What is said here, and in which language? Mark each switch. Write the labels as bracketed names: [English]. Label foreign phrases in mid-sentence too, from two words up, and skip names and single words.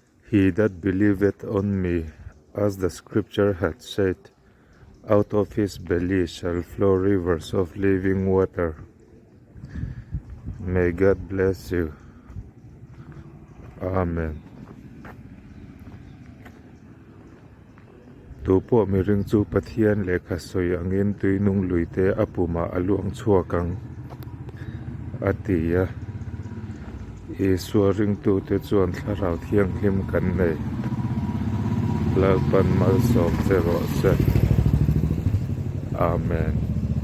[English] He that believeth on me, as the scripture hath said, out of his belly shall flow rivers of living water. May God bless you. Amen. [Mizo] Tu po mi ring chu pathian le kha soi angin tui nung luite apuma aluang chuakang atia ring tu te chuan thlarau thiang hlim kan nei lalpan malsawm 0 Amen.